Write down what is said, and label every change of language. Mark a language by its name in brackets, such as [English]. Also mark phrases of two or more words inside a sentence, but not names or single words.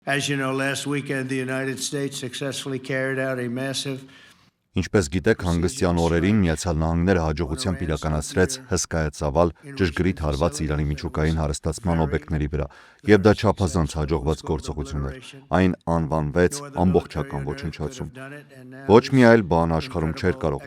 [English] As you know, last weekend the United States successfully carried out a massive [Armenian] Ինչպես գիտեք, հանգստյան օրերին Միացյալ Նահանգները հաջողությամբ իրականացրեց հսկայածավալ ճշգրիտ հարված Իրանի միջուկային հարստացման օբյեկտների վրա, եւ դա չափազանց հաջողված գործողություն էր։ Այն անվանվեց ամբողջական ոչնչացում։ Ոչ մի այլ բան աշխարհում չէր կարող